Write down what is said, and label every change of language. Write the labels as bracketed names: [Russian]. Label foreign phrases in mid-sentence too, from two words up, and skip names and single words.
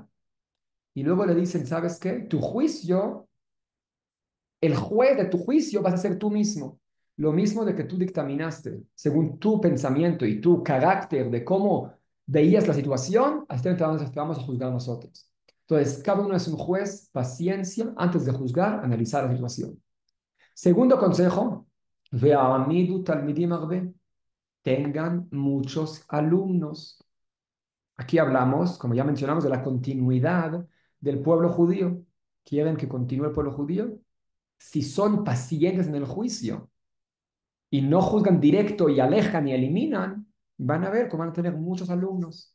[Spanish] Y luego le dicen, ¿sabes qué? Tu juicio, el juez de tu juicio vas a ser tú mismo. Lo mismo de que tú dictaminaste, según tu pensamiento y tu carácter de cómo veías la situación, así te vamos a juzgar nosotros. Entonces, cada uno es un juez, paciencia, antes de juzgar, analizar la situación. Segundo consejo, [Hebrew] והעמידו תלמידים הרבה, [Spanish] tengan muchos alumnos. Aquí hablamos, como ya mencionamos, de la continuidad del pueblo judío. ¿Quieren que continúe el pueblo judío? Si son pacientes en el juicio y no juzgan directo y alejan y eliminan, van a ver cómo van a tener muchos alumnos.